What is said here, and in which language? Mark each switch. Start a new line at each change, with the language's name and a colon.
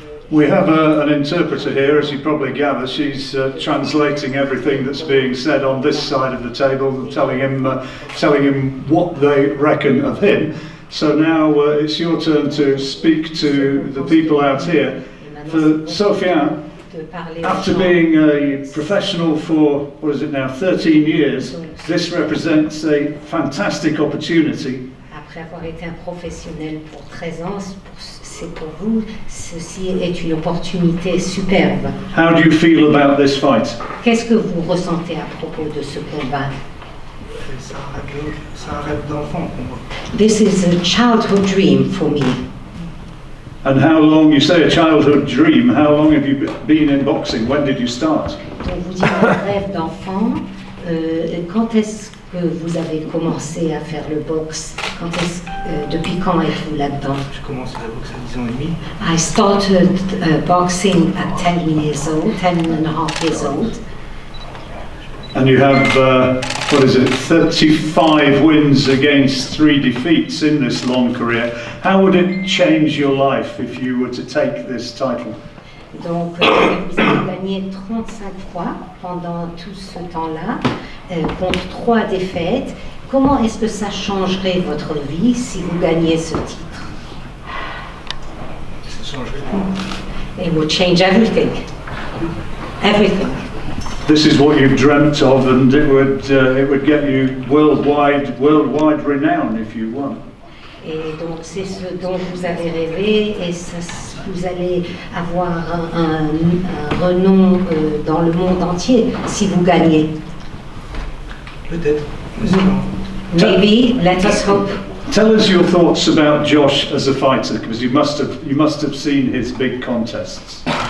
English: We have an interpreter here, as you probably gather. She's translating everything that's being said on this side of the table, telling him what they reckon of him. So now it's your turn to speak to the people out here. For Sofiane, after being a professional for, what is it now, 13 years, this represents a fantastic opportunity.
French: Après avoir été un professionnel pour 13 ans, c'est pour vous, ceci est une opportunité superbe.
English: How do you feel about this fight?
French: Qu'est-ce que vous ressentez à propos de ce combat? C'est un rêve d'enfant pour moi.
English: This is a childhood dream for me. And how long, you say a childhood dream, how long have you been in boxing? When did you start?
French: Donc vous dites un rêve d'enfant. Quand est-ce que vous avez commencé à faire le boxe? Depuis quand êtes-vous là-dedans? J'ai commencé la boxe à 10 ans et demi.
English: I started boxing at 10 years old, 10 and a half years old. And you have, 35 wins against 3 defeats in this long career. How would it change your life if you were to take this title?
French: Donc vous avez gagné 35 fois pendant tout ce temps-là, contre 3 défaites. Comment est-ce que ça changerait votre vie si vous gagnez ce titre? Ça changerait tout.
English: It would change everything. Everything. This is what you've dreamt of, and it would get you worldwide renown if you won.
French: Et donc c'est ce dont vous avez rêvé, et vous allez avoir un renom dans le monde entier si vous gagnez. Peut-être.
English: Maybe, let us hope. Tell us your thoughts about Josh as a fighter, because you must have seen his big contests.